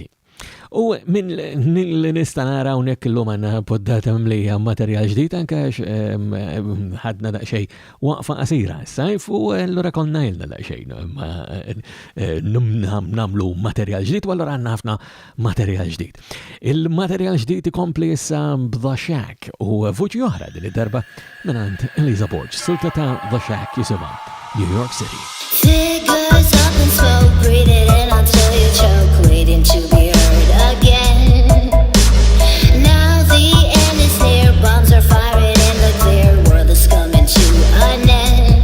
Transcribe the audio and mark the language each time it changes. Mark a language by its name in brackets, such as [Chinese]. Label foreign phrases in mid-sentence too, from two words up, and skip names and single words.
[Maltese] U minn li nista' nara hawnhekk illum għandna poddata mimlija materjal ġdid anke ħadna daqsxejn waqfa qasira s-sajf u allura konna jilna daqsxejn nagħmlu materjal ġdid u allura għandna ħafna materjal ġdid. Il-materjal ġdid ikompli issa The Shack u vuċi oħra din id-darba mingħand Eliza Borge, silta ta' The Shack jisimha New York City. [English] Figures up and smoke, breathe it in until you choke, waiting to be heard again. Now the end is near, bombs are firing in the clear, world is coming to an end.